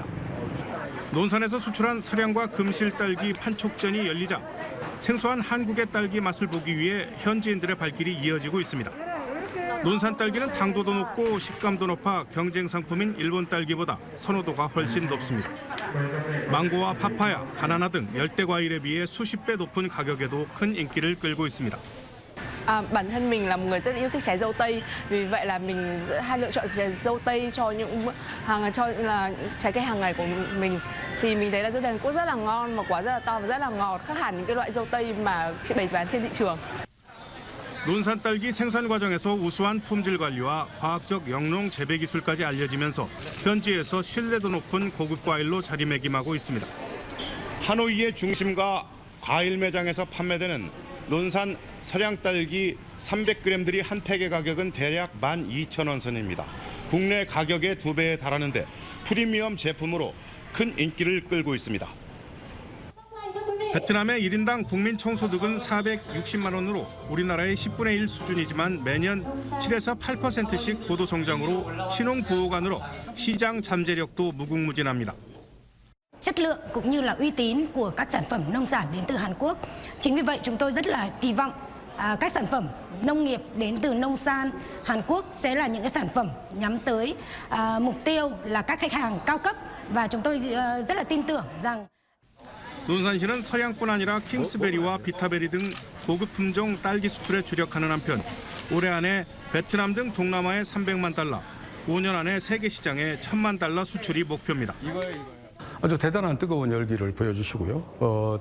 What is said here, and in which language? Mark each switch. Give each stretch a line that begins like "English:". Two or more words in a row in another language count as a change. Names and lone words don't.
Korean: 논산에서 수출한 서량과 금실 딸기 판촉전이 열리자 생소한 한국의 딸기 맛을 보기 위해 현지인들의 발길이 이어지고 있습니다. 논산 딸기는 당도도 높고 식감도 높아 경쟁 상품인 일본 딸기보다 선호도가 훨씬 높습니다. 망고와 파파야, 바나나 등 열대 과일에 비해 수십 배 높은 가격에도 큰 인기를 끌고 있습니다.
Vietnamese: Bản thân mình là một người rất yêu thích trái dâu tây, vì vậy là mình hay lựa chọn trái dâu tây cho những trái cây hàng ngày của mình. Thì mình thấy là dâu Hàn Quốc rất là ngon, mà quả rất là to và rất là ngọt, khác hẳn những cái loại dâu tây mà bày bán trên thị trường.
Korean: 논산 딸기 생산 과정에서 우수한 품질 관리와 과학적 영농 재배 기술까지 알려지면서 현지에서 신뢰도 높은 고급 과일로 자리매김하고 있습니다. 하노이의 중심가 과일 매장에서 판매되는 논산 서량 딸기 300g들이 한 팩의 가격은 대략 12,000원 선입니다. 국내 가격의 2배에 달하는데 프리미엄 제품으로 큰 인기를 끌고 있습니다. 베트남의 1인당 국민 총소득은 460만 원으로 우리나라의 10분의 1 수준이지만 매년 7에서 8%씩 고도 성장으로 신흥 부호가 늘어 시장 잠재력도 무궁무진합니다.
Vietnamese: Chất lượng cũng như là uy tín của các sản phẩm nông sản đến từ Hàn Quốc. Chính vì vậy chúng tôi rất là kỳ vọng các sản phẩm nông nghiệp đến từ nông sản Hàn Quốc sẽ là những cái sản phẩm nhắm tới mục tiêu là các khách hàng cao cấp và chúng tôi rất là tin tưởng rằng
Korean: 논산시는 서량뿐 아니라 킹스베리와 비타베리 등 고급 품종 딸기 수출에 주력하는 한편 올해 안에 베트남 등 동남아에 300만 달러, 5년 안에 세계 시장에 1,000만 달러 수출이 목표입니다. 아주 대단한 뜨거운 열기를 보여주시고요.